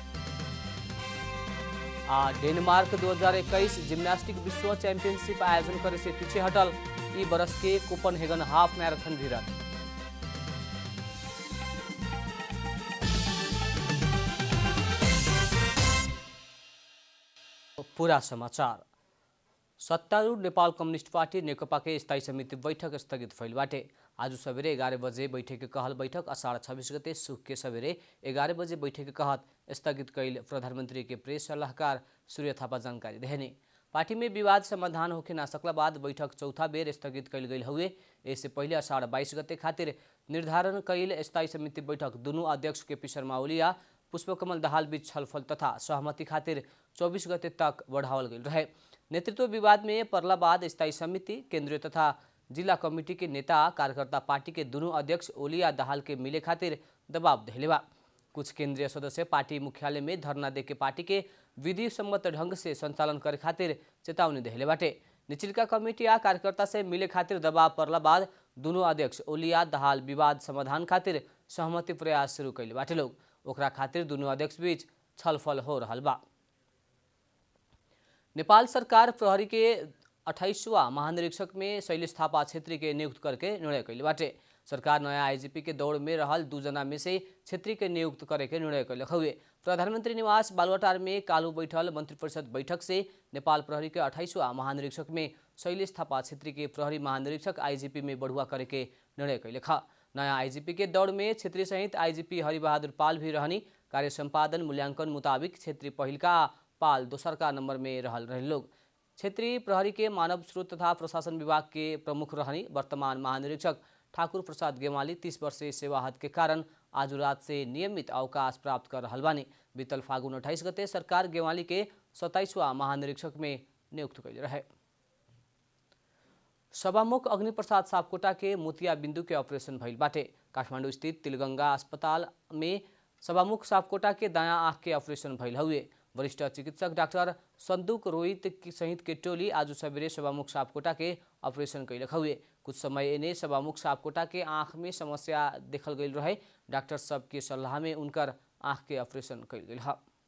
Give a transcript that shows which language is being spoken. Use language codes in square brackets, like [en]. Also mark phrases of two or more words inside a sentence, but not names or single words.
[bho] डेनमार्क 2021 जिम्नास्टिक विश्व चैंपियनशिप आयोजन करे से पीछे हटल। ई बरस के कोपनहेगन हाफ मैराथन भी रद्द। पूरा समाचार। सत्तारूढ़ नेपाल कम्युनिस्ट पार्टी नेकपा के स्थायी समिति बैठक स्थगित भइल बाटे। आज सवेरे 11 बजे बैठक के कहल बैठक अषाढ 26 गते सुख के सवेरे 11 बजे बैठक के कहत स्थगित कैल प्रधानमंत्री के प्रेस सलाहकार सूर्य थापा जानकारी देहने। पार्टी में विवाद समाधान होके ना सकला बाद बैठक चौथा बेर स्थगित कैल गई हुए। इससे पहले अषाढ 22 गते खातिर निर्धारण कैल स्थायी समिति बैठक दोनों अध्यक्ष के शर्मा ओली आ पुष्पकमल दाहाल बीच छलफल तथा सहमति खातिर 24 गते तक बढ़ावल गई रहे। नेतृत्व विवाद में पड़ला बाद स्थायी समिति केंद्रीय तथा जिला कमिटी के नेता कार्यकर्ता पार्टी के दोनों अध्यक्ष ओली आ दाहाल के मिले खातिर दबाव देले बा। कुछ केंद्रीय सदस्य पार्टी मुख्यालय में धरना देके पार्टी के विधि सम्मत ढंग से संचालन करे खातिर चेतावनी देले बाटे। निचलिका कमिटी आ कार्यकर्ता से मिले खातिर दबाव पड़ला बाद दोनों अध्यक्ष ओली आ दाहाल विवाद समाधान खातिर सहमति प्रयास शुरू कैले बाटे लोग। ओकरा खातिर दोनों अध्यक्ष बीच छलफल हो रहल बा। नेपाल सरकार प्रहरी के 28वां महानिरीक्षक में शैलेश थापा क्षेत्री के नियुक्त करके निर्णय कैले बाटे। सरकार नया आईजीपी के दौड़ में रहल 2 जना में से क्षेत्री के नियुक्त करे के निर्णय कैले हुए। प्रधानमंत्री निवास बालुवाटार में कालू बैठल मंत्री परिषद बैठक से नेपाल प्रहरी के 28वां महानिरीक्षक में शैलेश थापा क्षेत्री के प्रहरी महानिरीक्षक आईजीपी में बढ़ुआ करे के निर्णय कैले खा। नया आईजीपी के दौड़ में क्षेत्री सहित आईजीपी हरिबहादुर पाल भी रहनी। कार्य संपादन मूल्यांकन मुताबिक क्षेत्री पहिलका पाल दोसरका नंबर में रहल रहे लोग। क्षेत्रीय प्रहरी के मानव स्रोत तथा प्रशासन विभाग के प्रमुख रहनी। वर्तमान महानिरीक्षक ठाकुर प्रसाद गेवाली 30 वर्षीय सेवा हद के कारण आज रात से नियमित अवकाश प्राप्त कर रहल बानी। बीतल फागुन 28 गते सरकार गेवाली के 27वां महानिरीक्षक में नियुक्त कैले रहे। सभामुख अग्निप्रसाद सापकोटा के मोतिया बिंदु के ऑपरेशन भइल बाटे। काठमाडौँ स्थित तिलगंगा अस्पताल में सभामुख सापकोटा के दायां आँख के ऑपरेशन भइल हुए। वरिष्ठ चिकित्सक डॉक्टर संदूक रोहित सहित के टोली आज सवेरे सभामुख सापकोटा के ऑपरेशन कैले हुए। कुछ समय एने सभामुख सापकोटा के आँख में समस्या देखल गई रहे। डॉक्टर सब के सलाह में उनकर आँख के ऑपरेशन कैल गई है।